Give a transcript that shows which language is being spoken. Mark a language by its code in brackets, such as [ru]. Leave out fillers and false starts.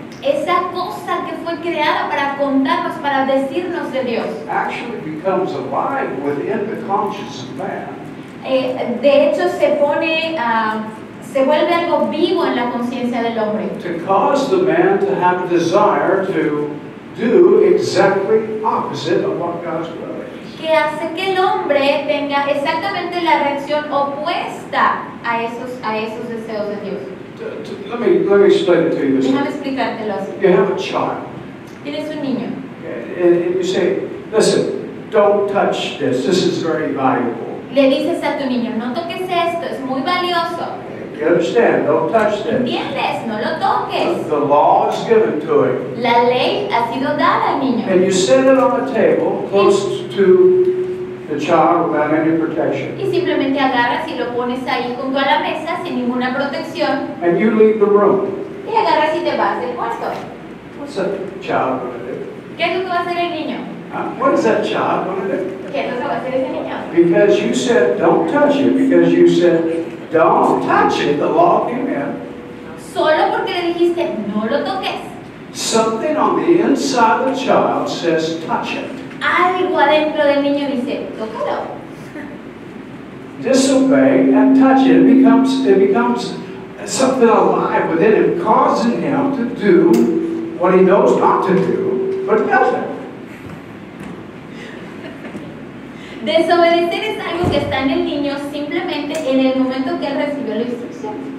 [es] Esa cosa que fue creada para contarnos, para decirnos de Dios, [en] actually becomes alive within the conscience of man. [es] de hecho se vuelve algo vivo en la conciencia del hombre. [en] To cause the man to have a desire to do exactly opposite of what God's will is. [es] Que hace que el hombre tenga exactamente la reacción opuesta a esos deseos de Dios. [en] Let me explain it to you this [es] Déjame [en] way. [es] explicártelo así. [en] You have a child, [es] Tienes un niño [en] and you say, listen, don't touch this. This is very valuable. [es] le dices a tu niño, no toques esto, es muy valioso. [en] You understand? Don't touch this. [es] ¿Entiendes? No lo toques. [en] The law is given to him. [es] La ley ha sido dada al niño. [en] And you set it on the table close to the child without any protection. [es] Y simplemente agarras y lo pones ahí junto a la mesa sin ninguna protección. [en] And you leave the room. [es] Y agarras y te vas del cuarto. [en] What's that child going to do? [es] ¿Qué es lo que va a hacer el niño? [en] What is that child going to do? [es] ¿Qué es lo que va a hacer ese niño? [en] Because you said don't touch it. Because you said don't touch it. The law came in. [es] Solo porque le dijiste, no lo toques. [en] Something on the inside of the child says touch it. [es] Algo adentro del niño dice, tócalo. [en] Disobey and touch it. It becomes something alive within him, causing him to do what he knows not to do, but does it. [es] Desobedecer es algo que está en el niño simplemente en el momento que él recibió la instrucción.